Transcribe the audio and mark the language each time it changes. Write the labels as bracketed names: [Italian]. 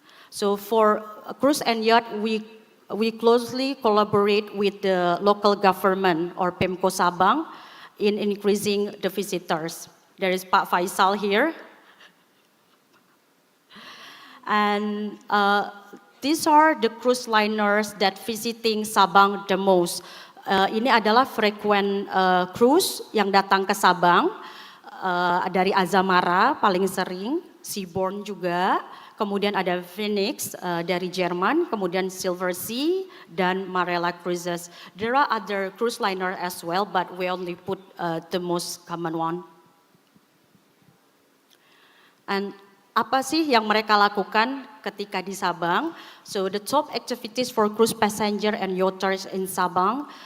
[English] So for cruise and yacht, we closely collaborate with the local government or Pemko Sabang in increasing the visitors. There is Pak Faisal here. And these are the cruise liners that visiting Sabang the most. [Indonesian] Ini adalah frequent cruise yang datang ke Sabang. Dari Azamara paling sering, Seabourn juga. Kemudian ada Phoenix dari Jerman, kemudian Silver Sea dan Marella Cruises. [English] There are other cruise liner as well, but we only put the most common one. [Indonesian] And apa sih yang mereka lakukan ketika di Sabang? [English] So the top activities for cruise passenger and yachters in Sabang.